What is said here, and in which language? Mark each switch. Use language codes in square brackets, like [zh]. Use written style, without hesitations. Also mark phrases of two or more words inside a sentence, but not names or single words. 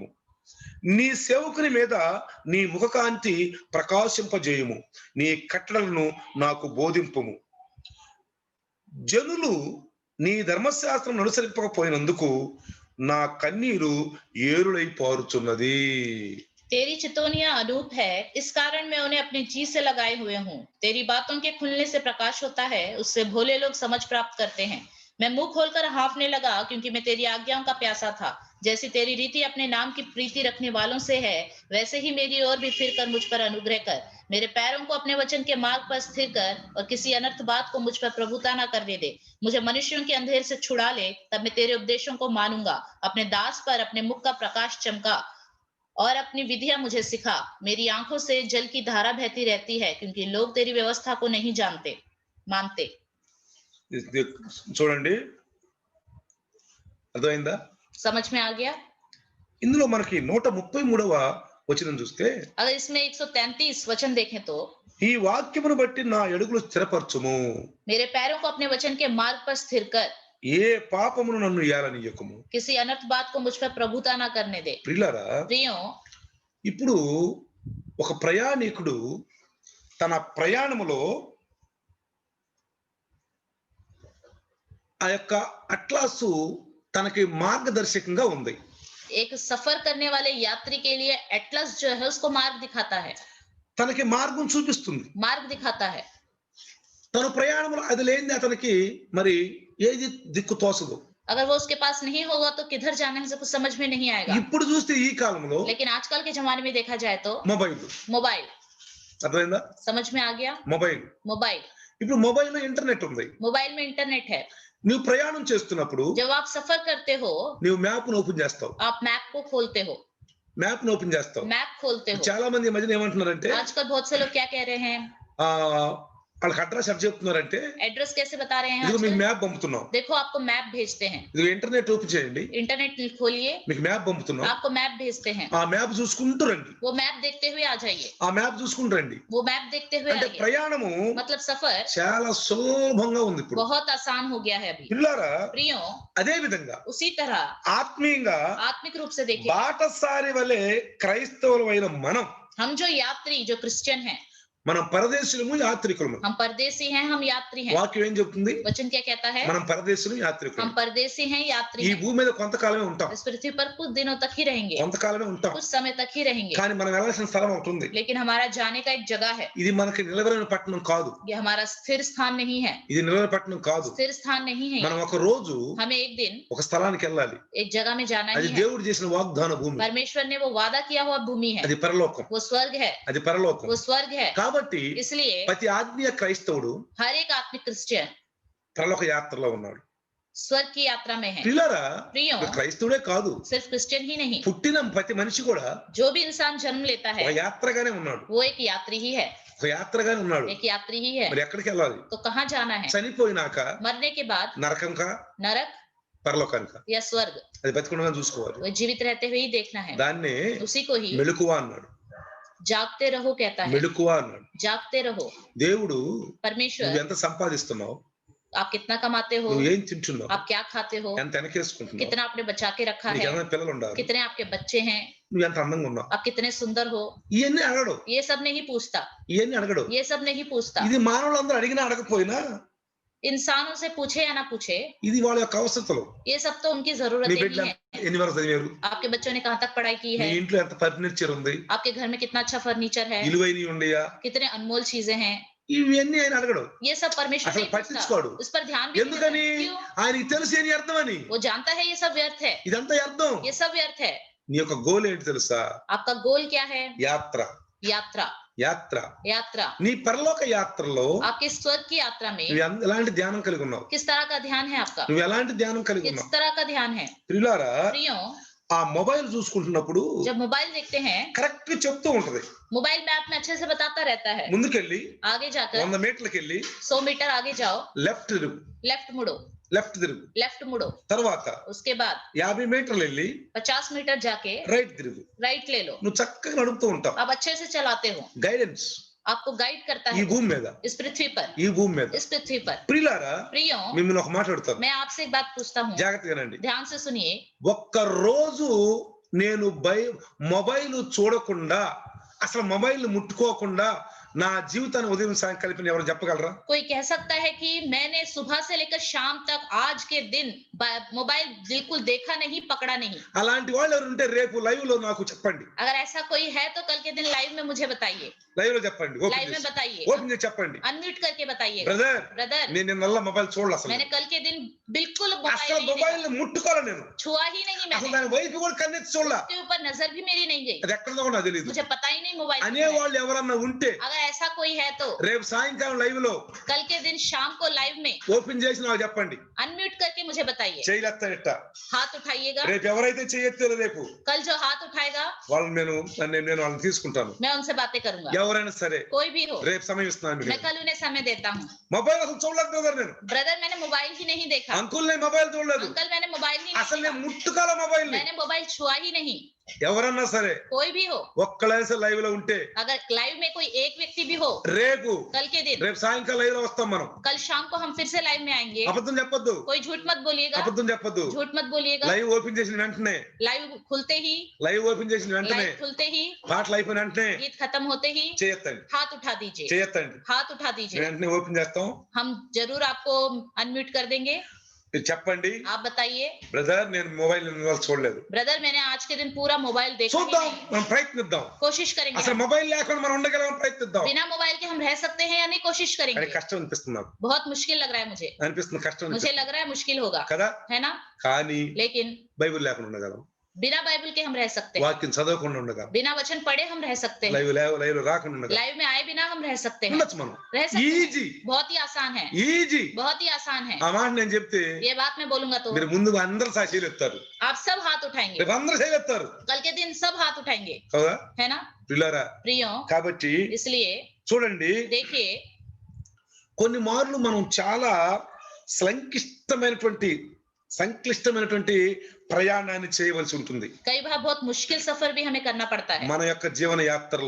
[te] నీ సేవకుని మీద నీ ముఖకాంతి ప్రకాశింపజేయుము. నీ కట్టడలను నాకు బోధింపుము. జనులు నీ ధర్మశాస్త్రం అనుసరింపకపోయినందుకు నా కన్నీరు ఏరులై పారుచున్నది. [hi] तेरी चितौनियां अनूप है, इस कारण मैं उन्हें अपने जी से लगाए हुए हूँ। तेरी बातों के खुलने से प्रकाश होता है, उससे भोले लोग समझ प्राप्त करते हैं। मैं मुंह खोलकर हाँफने लगा, क्योंकि मैं तेरी आज्ञाओं का प्यासा था। जैसी तेरी रीति अपने नाम की प्रीति रखने वालों से है, वैसे ही मेरी ओर भी फिर कर मुझ पर अनुग्रह कर। मेरे पैरों को अपने वचन के मार्ग पर स्थिर कर और किसी अनर्थ बात को मुझ पर प्रभुता न करने दे। मुझे मनुष्यों के अंधेर से छुड़ा ले, तब मैं तेरे उपदेशों को मानूंगा। अपने दास पर अपने मुख का प्रकाश चमका और अपनी विधियां मुझे सिखा। मेरी आंखों से जल की धारा बहती रहती है, क्योंकि लोग तेरी व्यवस्था को नहीं मानते। [te] చూడండి, అర్థమైందా? [hi] समझ में आ गया? [te] ఇందులో మనకి 133వ వచనం చూస్తే, [hi] अगर इसमें 133 वचन देखें तो, [te] ఈ వాక్యమును బట్టి నా అడుగులు స్థిరపరచుము. [hi] मेरे पैरों को अपने वचन के मार्ग पर स्थिर कर। [te] ఏ పాపమును నన్ను ఏలనీయకుము. [hi] किसी अनर्थ बात को मुझ पर प्रभुता न करने दे। [te] ప్రియులారా, [hi] प्रियो [te] ఇప్పుడు ఒక ప్రయాణికుడు తన ప్రయాణములో ఆ యొక్క అట్లాసు తనకి మార్గదర్శకంగా ఉంది. [hi] एक सफर करने वाले यात्री के लिए एटलस जो है उसको मार्ग दिखाता है, [te] తనకి మార్గం చూపిస్తుంది. [hi] मार्ग दिखाता है। [te] తన ప్రయాణంలో అది లేనిది అతనికి మరి ఏది దిక్కు తోసదు. [hi] अगर वो उसके पास नहीं होगा तो किधर जाने से कुछ समझ में नहीं आएगा। [te] ఇప్పుడు చూస్తే ఈ కాలంలో [hi] लेकिन आजकल के जमाने में देखा जाए तो [te] మొబైల్, అర్థమైందా? [hi] समझ में आ गया? मोबाइल [te] ఇప్పుడు మొబైల్లో ఇంటర్నెట్ ఉంది. [hi] मोबाइल में इंटरनेट है। [te] నువ్వు ప్రయాణం చేస్తున్నప్పుడు [hi] जब आप सफर करते हो, [te] నువ్వు మ్యాప్ ను ఓపెన్ చేస్తావు. [hi] आप मैप को खोलते हो। मैप खोलते हो। [te] చాలా మంది ఈ మధ్యన ఏమంటున్నారంటే, [hi] आजकल बहुत से लोग क्या कह रहे हैं, [te] వాళ్ళకి అడ్రస్ ఎట్లా చెప్తున్నారంటే, [hi] एड्रेस कैसे बता रहे हैं [te] ఇదిగో మీకు [hi] आजकल? [te] మ్యాప్ పంపుతున్నాం, [hi] देखो आपको मैप भेजते हैं। [te] ఇదిగో [en] internet open [te] చేయండి, [hi] इंटरनेट खोलिए, [te] మీకు మ్యాప్ పంపుతున్నాం, [hi] आपको मैप भेजते हैं। [te] ఆ మ్యాప్ చూసుకుంటూ రండి, [hi] वो मैप देखते हुए आ जाइए, [te] ఆ మ్యాప్ చూసుకుంటూ రండి. [hi] वो मैप देखते हुए [te] అంటే [hi] आइए। [te] ప్రయాణము [hi] मतलब सफर [te] చాలా సులభంగా ఉంది ఇప్పుడు. [hi] बहुत आसान हो गया है अभी। [te] పిల్లారా, [hi] प्रियो [te] అదే విధంగా [hi] उसी तरह [te] ఆత్మీయంగా [hi] आत्मिक रूप से देखिए, [te] బాటసారి వలె క్రైస్తవులమైన మనం [hi] हम जो यात्री जो क्रिश्चियन हैं, [te] మనం పరదేశులము యాత్రికులము. [hi] हम परदेसी हैं, हम यात्री हैं। [te] వాక్యం ఏం చెప్తుంది? [hi] वचन क्या कहता है? [te] మనం పరదేశులు [hi] हम [te] యాత్రికులం. [hi] परदेसी हैं, यात्री [te] ఈ [hi] हैं। [te] భూమి మీద కొంతకాలమే ఉంటాం, [hi] इस पृथ्वी पर कुछ दिनों तक ही रहेंगे, [te] కొంతకాలమే ఉంటాం. [hi] कुछ समय तक ही रहेंगे, [te] కానీ మనం వెళ్ళాల్సిన స్థలం ఒకటి ఉంది. [hi] लेकिन हमारा जाने का एक जगह है। [te] ఇది మనకి నిలవరైన పట్టణం కాదు, [hi] ये हमारा स्थिर स्थान नहीं है, [te] ఇది నిలవైన పట్టణం కాదు. [hi] स्थिर स्थान नहीं है। [te] మనం ఒక రోజు [hi] हमें एक दिन [te] ఒక స్థలానికి వెళ్ళాలి. [hi] एक जगह में जाना [te] అది [hi] ही है। [te] దేవుడు చేసిన వాగ్దాన భూమి, [hi] परमेश्वर ने वो वादा किया हुआ भूमि है, [te] అది పరలోకం, [hi] वो स्वर्ग है, [te] అది పరలోకం. [hi] वो स्वर्ग है। [te] కాబట్టి [hi] इसलिए [te] ప్రతి ఆత్మీయ క్రైస్తవుడు [hi] हर एक आत्मिक क्रिश्चियन [te] పరలోక యాత్రలో ఉన్నాడు. [hi] स्वर्ग की यात्रा में है। [te] పిల్లరా, [hi] प्रियो, [te] క్రైస్తవుడే కాదు, [hi] सिर्फ क्रिश्चियन ही नहीं, [te] పుట్టిన ప్రతి మనిషి కూడా [hi] जो भी इंसान जन्म लेता [te] ఒక [hi] है [te] యాత్రగానే ఉన్నాడు, [hi] वो एक यात्री ही है, [te] ఒక యాత్రగానే ఉన్నాడు. [hi] एक यात्री ही है। [te] మరి ఎక్కడికి వెళ్ళాలి? [hi] तो कहाँ जाना है? [te] చనిపోయినాక [hi] मरने के बाद [te] నరకంకా [hi] नरक [te] పరలోకానిక? [hi] या स्वर्ग? [te] అది బతికుండగా చూసుకోవాలి. [hi] वो जीवित रहते हुए ही देखना है। [te] దాన్నే [hi] उसी को ही [te] మెలకువ అన్నాడు. [hi] जागते रहो कहता है, [te] మెలకువ అన్నాడు. [hi] जागते रहो। [te] దేవుడు [hi] परमेश्वर, [te] నువ్వు ఎంత సంపాదిస్తున్నావు, [hi] आप कितना कमाते हो, [te] నువ్వు ఏం తింటున్నావు, [hi] आप क्या खाते हो, [te] ఎంత వెనకేసుకుంటున్నావు, [hi] कितना आपने बचा के रखा [te] నీకు [hi] है, [te] ఎంతమంది పిల్లలు ఉండాలి, [hi] कितने आपके बच्चे हैं, [te] నువ్వు ఎంత అందంగా ఉన్నావు, [hi] आप कितने सुंदर हो, [te] ఇవన్నీ అడగడు, [hi] ये सब नहीं पूछता, [te] ఇవన్నీ అడగడు. [hi] ये सब नहीं पूछता। [te] ఇది మానవులందరూ అడిగినా అడగపోయినా [hi] इंसानों से पूछे या ना पूछे, [te] ఇది వాళ్ళ యొక్క అవసరతలు. [hi] ये सब तो उनकी [te] నీ [hi] जरूरतें [te] బిడ్డలు [hi] ही हैं। [te] ఎన్ని వరకు చదివారు, [hi] आपके बच्चों ने कहाँ तक पढ़ाई की [te] నీ [hi] है, [te] ఇంట్లో ఎంత ఫర్నిచర్ ఉంది, [hi] आपके घर में कितना अच्छा फर्नीचर है, [te] విలువైనవి ఉండయా, [hi] कितने अनमोल चीजें हैं, [te] ఇవన్నీ ఆయన అడగడు, [hi] ये सब परमेश्वर [te] అసలు [hi] नहीं पूछता, [te] పట్టించుకోడు. [hi] उस पर ध्यान भी नहीं [te] ఎందుకని? [hi] देता। क्यों? [te] ఆయనకి తెలుసు ఏని అర్థమని. [hi] वो जानता है ये सब व्यर्थ है, [te] ఇదంతా అర్థం. [hi] ये सब व्यर्थ है। [te] నీ యొక్క గోల్ ఏంటి తెలుసా? [hi] आपका गोल क्या है? [te] యాత్ర. [hi] यात्रा, [te] యాత్ర. [hi] यात्रा। [te] నీ పరలోక యాత్రలో [hi] आपके स्वर्ग की यात्रा में [te] నువ్వు ఎలాంటి ధ్యానం కలిగి ఉన్నావు, [hi] किस तरह का ध्यान है आपका, [te] నువ్వు ఎలాంటి ధ్యానం కలిగి [hi] किस [te] ఉన్నావు? [hi] तरह का ध्यान है? [te] ప్రియులారా, [hi] प्रियो, [te] ఆ మొబైల్ చూసుకుంటున్నప్పుడు [hi] जब मोबाइल देखते हैं, [te] కరెక్ట్ చెప్తూ ఉంటది. [en] mobile map [hi] में अच्छे से बताता रहता है, [te] ముందుకెళ్ళి [hi] आगे जाकर [te] 100 మీటర్లకి వెళ్ళి [hi] 100 मीटर आगे जाओ, [te] లెఫ్ట్ తిరుగు, [hi] लेफ्ट मुड़ो, [te] లెఫ్ట్ తిరుగు. [hi] लेफ्ट मुड़ो। [te] తర్వాత [hi] उसके बाद [te] 50 మీటర్లు వెళ్ళి [hi] 50 मीटर जाके [te] రైట్ తిరుగు. [hi] राइट ले लो। [te] నువ్వు చక్కగా నడుపుతూ ఉంటావు. [hi] आप अच्छे से चलाते हो, [te] గైడెన్స్ [hi] आपको गाइड करता [te] ఈ [hi] है [te] భూమి మీద, [hi] इस पृथ्वी पर, [te] ఈ భూమి మీద. [hi] इस पृथ्वी पर। [te] ప్రియులారా, [hi] प्रियो, [te] మిమ్మల్ని ఒక మాట అడుగుతాను, [hi] मैं आपसे एक बात पूछता हूँ, [te] జాగ్రత్తగానండి. [hi] ध्यान से सुनिए। [te] ఒక్క రోజు నేను మొబైల్ చూడకుండా, అసలు మొబైల్ ముట్టుకోకుండా నా జీవితాన్ని ఉదయం సాయం కలిపి ఎవరు చెప్పగలరా? [hi] कोई कह सकता है कि मैंने सुबह से लेकर शाम तक आज के दिन मोबाइल बिल्कुल देखा नहीं, पकड़ा नहीं? [te] అలాంటి వాళ్ళు ఎవరు ఉంటే రేపు లైవ్ లో నాకు చెప్పండి. [hi] अगर ऐसा कोई है तो कल के दिन लाइव में मुझे बताइए, [te] లైవ్ లో చెప్పండి, [hi] लाइव में बताइए, [te] ఓపెన్ చేసి చెప్పండి, [hi] अनम्यूट करके बताइए। [te] బ్రదర్ [hi] ब्रदर, [te] నేను నిన్న మొబైల్ చూడలే, అసలు [hi] मैंने कल के दिन बिल्कुल [te] అసలు [hi] मोबाइल नहीं [te] మొబైల్ [hi] देखा, [te] ముట్టుకోలే, నేను [hi] छुआ ही नहीं [te] అసలు [hi] मैंने, [te] దాని వైపు కూడా కన్నెత్తి చూడలే, [hi] उसके ऊपर नजर भी मेरी नहीं गई, [te] అది ఎక్కడదో కూడా నాకు తెలియదు [hi] मुझे पता ही नहीं मोबाइल [te] అనే [hi] कहाँ है। [te] వాళ్ళు ఎవరన్నా ఉంటే [hi] अगर ऐसा कोई है तो [te] రేపు సాయంకాలం లైవ్ లో [hi] कल के दिन शाम को लाइव में [te] ఓపెన్ చేసి నాకు చెప్పండి. [hi] अनम्यूट करके मुझे बताइए। [te] చేయలేస్తానట. [hi] हाथ उठाइएगा, [te] రేపు ఎవరైతే చేయెత్తారో రేపు [hi] कल जो हाथ उठाएगा [te] వాళ్ళని నేను వాళ్ళని తీసుకుంటాను. [hi] मैं उनसे बातें करूंगा, [te] ఎవరైనా సరే [hi] कोई भी हो। [te] రేపు సమయం ఇస్తున్నాను [hi] मैं [te] మీకు. [hi] कल उन्हें समय देता हूँ। [te] మొబైల్ అసలు చూడలేదు బ్రదర్, నేను [hi] ब्रदर, मैंने मोबाइल ही नहीं देखा, [te] అంకుల్ నేను మొబైల్ చూడలేదు, [hi] अंकल मैंने मोबाइल ही नहीं [te] అసలు నేను [hi] देखा, [te] ముట్టుకోలే మొబైల్ ని. [hi] मैंने मोबाइल छुआ ही नहीं। [te] ఎవరన్నా సరే [hi] कोई भी हो, [te] ఒక్కలేసే లైవ్ లో ఉంటే [hi] अगर लाइव में कोई एक व्यक्ति भी हो, [te] రేపు [hi] कल के दिन, [te] సాయంకాలం లైవ్ లో వస్తాం మనం. [hi] कल शाम को हम फिर से लाइव में आएंगे। [te] అబద్ధం చెప్పొద్దు, [hi] कोई झूठ मत बोलिएगा, [te] అబద్ధం చెప్పొద్దు. [hi] झूठ मत बोलिएगा। [en] live open [te] చేసిన వెంటనే, [hi] लाइव खुलते ही, [en] live open [te] చేసిన వెంటనే, [hi] लाइव खुलते ही, [te] పాటలు అయిపోయిన వెంటనే [hi] गीत खत्म होते ही [te] చేయొద్దండి, [hi] हाथ उठा दीजिए, [te] చేయొద్దండి. [hi] हाथ उठा दीजिए। [te] వెంటనే ఓపెన్ చేస్తాం, [hi] हम जरूर आपको अनम्यूट कर देंगे। [te] మీరు చెప్పండి, [hi] आप बताइए, [te] బ్రదర్ నేను మొబైల్ చూడలేదు. [hi] ब्रदर मैंने आज के दिन पूरा मोबाइल देखा ही [te] చూద్దాం, [hi] नहीं। [te] మనం ప్రయత్నిద్దాం. [hi] कोशिश करेंगे [te] అసలు [hi] हम। [te] మొబైల్ లేకుండా మనం ఉండగలం ప్రయత్నిద్దాం. [hi] बिना मोबाइल के हम रह सकते हैं या नहीं, कोशिश [te] కానీ [hi] करेंगे। [te] కష్టం అనిపిస్తుంది నాకు, [hi] बहुत मुश्किल लग रहा है मुझे, [te] అనిపిస్తుంది కష్టం [hi] मुझे [te] అనిపిస్తుంది [hi] लग रहा है मुश्किल होगा, [te] కదా. [hi] है ना? [te] కానీ [hi] लेकिन [te] బైబిల్ లేకుండా ఉండగలం, [hi] बिना बाइबल के हम रह सकते हैं, [te] వాక్యం చదవకుండా ఉండగలం, [hi] बिना वचन पढ़े हम रह सकते हैं, [te] లైవ్ లో రాకుండా ఉండగలం. [hi] लाइव में आए बिना हम रह सकते हैं, [te] ఉండొచ్చు మనం. [hi] रह सकते हैं। [te] ఈజీ, [hi] बहुत ही आसान है, [te] ఈజీ. [hi] बहुत ही आसान है। [te] ఆ మాట నేను చెప్తే [hi] ये बात मैं बोलूंगा तो [te] మీరు ముందుగా అందరు సాక్షులు ఎత్తారు, [hi] आप सब हाथ उठाएंगे, [te] రేపు అందరు చేయలేస్తారు [hi] कल के दिन सब हाथ उठाएंगे, [te] కదా [hi] है ना [te] పిల్లరా. [hi] प्रियो? [te] కాబట్టి [hi] इसलिए [te] చూడండి, [hi] देखिए, [te] కొన్ని మార్లు మనం చాలా సంక్లిష్టమైనటువంటి ప్రయాణాన్ని చేయవలసి ఉంటుంది [hi] कई बार बहुत मुश्किल सफर भी हमें करना पड़ता है [te] మన యొక్క జీవన యాత్రలో.